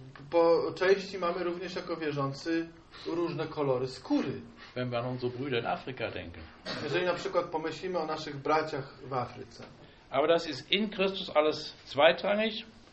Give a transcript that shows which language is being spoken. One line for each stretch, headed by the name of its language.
Polish: Po części mamy również jako wierzący różne kolory skóry.
German: Wenn wir an unsere Brüder in Afrika denken.
Polish: Jeżeli na przykład pomyślimy o naszych braciach w Afryce.
German: Aber das ist in Christus alles zweitrangig.